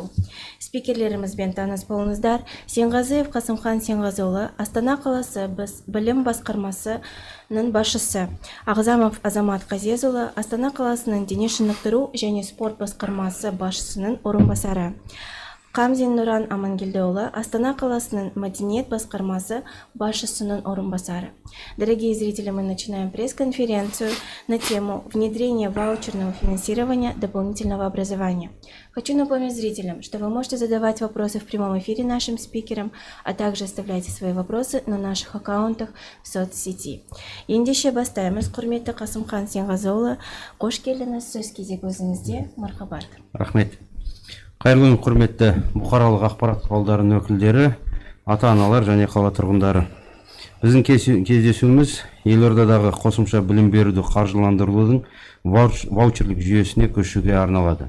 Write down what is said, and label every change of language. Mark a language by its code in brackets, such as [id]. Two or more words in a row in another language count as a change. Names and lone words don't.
[kk] Спикерлерімізбен таныс болыңыздар. Сенғазиев Қасымхан Сенғазыұлы, Астана қаласы білім басқармасының басшысы. Ағзамов Азамат Қазезұлы, Астана қаласының дене шынықтыру және спорт басқармасы басшысының орынбасары. Қамзин Нуран Амангелдіұлы, Астана қаласының мәдениет басқармасы басшысының орынбасары. [ru] Дорогие зрители, мы начинаем пресс-конференцию на тему внедрения ваучерного финансирования дополнительного образования. Хочу напомнить зрителям, что вы можете задавать вопросы в прямом эфире нашим спикерам, а также оставляйте свои вопросы на наших аккаунтах в соцсети. [kk] Ендеше бастаймыз, құрметті Қасымхан Сенғазыұлы, қош келдіңіз, сөз кезегі өзіңізде, мархабат. Рахмет. Қайырлы күн, құрметті бұқаралық ақпарат құралдарының өкілдері, ата-аналар және қала тұрғындары. Біздің кездесуіміз елордадағы қосымша білім беруді қаржыландырудың ваучерлік жүйесіне көшуге арналады.